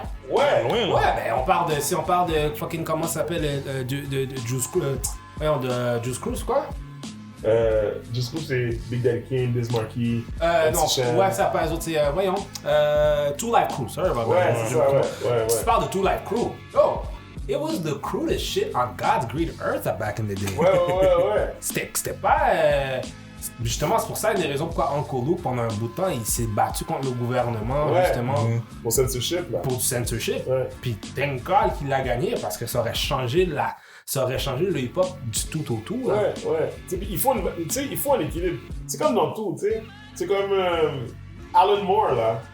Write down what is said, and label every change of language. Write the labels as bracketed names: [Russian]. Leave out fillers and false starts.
[French] Ouais, Loin, là. Ouais, ben si on parle de fucking comment ça s'appelle de Juice Crew, de Juice Crew, c'est quoi? Just Crew, c'est Big Daddy Kane, Biz Markie. Non, ouais, ça pas les autres, c'est voyons, Two Life Crew, [English] sorry about that. [French] Ouais, c'est ça, ouais. Tu parles de Two Life Crew. [English] Oh, it was the crudest shit on God's green earth back in the day. [French] Ouais. C'était pas. Justement, c'est pour ça une des raisons pourquoi Uncle Luke, pendant un bout de temps, il s'est battu contre le gouvernement, Ouais. justement, Pour censorship, là. pour du censorship. Ouais. Puis [English] thank God [French] qu'il l'a gagné parce que ça aurait changé le hip-hop du tout au tout. Là. Ouais. Tu sais, il faut un équilibre. C'est comme dans tout, tu sais. C'est comme Alan Moore, là.